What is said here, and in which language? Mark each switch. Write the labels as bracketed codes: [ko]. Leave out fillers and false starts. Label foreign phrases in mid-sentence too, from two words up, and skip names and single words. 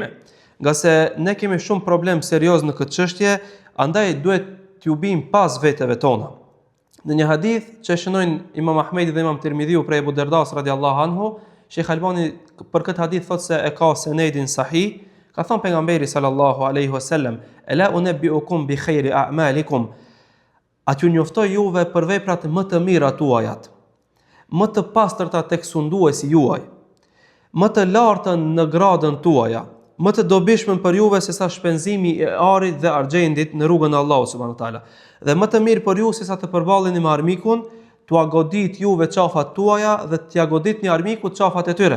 [sq] Nga se ne kemi shumë problem serioz në këtë çështje, andaj duhet t'ju bim pas veteve tona. Në një hadith që shënojnë Imam Ahmedi dhe Imam Tirmidhiu prej Abu Dardas [ar] رضي الله عنه, [sq] Sheikh Albani për këtë hadith thotë se e ka senedin sahih. Ka thënë pejgamberi [ar] صلى الله عليه وسلم: "ألا أنبئكم بخير أعمالكم." [sq] A t'ju njoftoj juve për veprat më të mira tuajat, më të pastërta tek sunduesi juaj, më të lartën në gradën tuaja, më të dobishmën për juve se sa shpenzimi i arit dhe argjendit në rrugën e Allahut [ar] سبحانه وتعالى, [sq] dhe më të mirë për ju se sa të përballeni me armikun, t'ua godit juve qafat tuaja dhe t'ia goditni armikut qafat e tyre.